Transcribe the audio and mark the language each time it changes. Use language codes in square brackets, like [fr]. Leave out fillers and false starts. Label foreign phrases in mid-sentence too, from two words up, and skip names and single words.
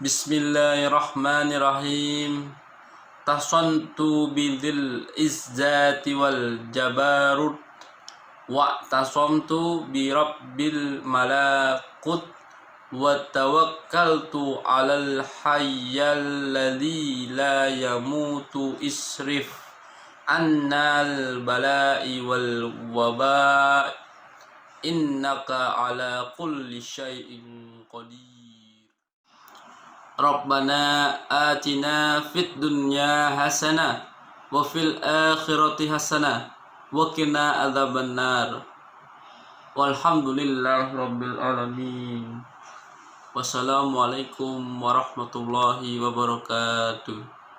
[ar] بسم الله الرحمن الرحيم. تحصنت بذي العزة والجبروت واعتصمت برب الملكوت وتوكلت على الحي الذي لا يموت اصرف عنا البلاء والوباء إنك على كل شيء قدير. ربنا آتنا في الدنيا حسنة وفي الآخرة حسنة وقنا عذاب النار. والحمد لله رب العالمين. والسلام عليكم ورحمة الله وبركاته.